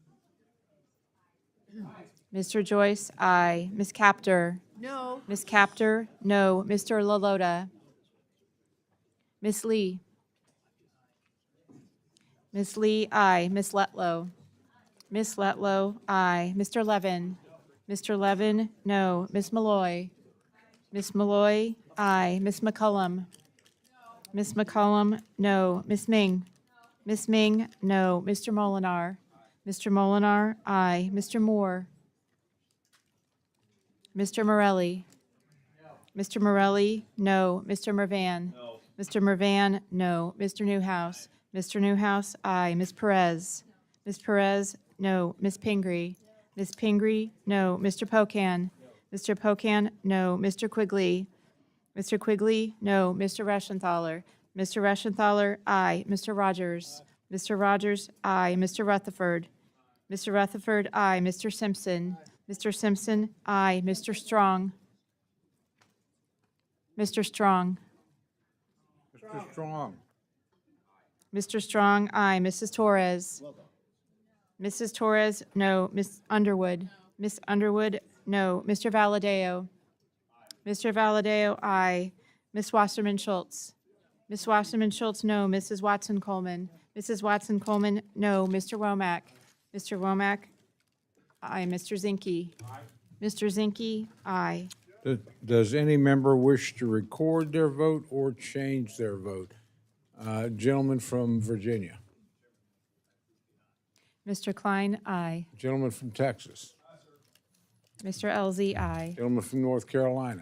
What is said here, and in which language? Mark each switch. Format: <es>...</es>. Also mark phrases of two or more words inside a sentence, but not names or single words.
<en>Mr. Joyce, aye. Ms. Capter. No. Ms. Capter, no. Mr. Lalota. Ms. Lee. Ms. Lee, aye. Ms. Letlow. Ms. Letlow, aye. Mr. Levin. Mr. Levin, no. Ms. Malloy. Ms. Malloy, aye. Ms. McCullum. Ms. McCullum, no. Ms. Ming. Ms. Ming, no. Mr. Molinar. Mr. Molinar, aye. Mr. Moore. Mr. Morelli. Mr. Morelli, no. Mr. Mervan. Mr. Mervan, no. Mr. Newhouse. Mr. Newhouse, aye. Ms. Perez. Ms. Perez, no. Ms. Pingree. Ms. Pingree, no. Mr. Pocan. Mr. Pocan, no. Mr. Quigley. Mr. Quigley, no. Mr. Reschenthaler. Mr. Reschenthaler, aye. Mr. Rogers. Mr. Rogers, aye. Mr. Rutherford. Mr. Rutherford, aye. Mr. Simpson. Mr. Simpson, aye. Mr. Strong. Mr. Strong. Mr. Strong. Mr. Strong, aye. Mrs. Torres. Mrs. Torres, no. Ms. Underwood. Ms. Underwood, no. Mr. Valadeo. Mr. Valadeo, aye. Ms. Wasserman Schultz. Ms. Wasserman Schultz, no. Mrs. Watson Coleman. Mrs. Watson Coleman, no. Mr. Womack. Mr. Womack, aye. Mr. Zinke. Mr. Zinke, aye. Does any member wish to record their vote or change their vote? Gentleman from Virginia. Mr. Klein, aye. Gentleman from Texas. Mr. Elzey, aye. Gentleman from North Carolina.</en>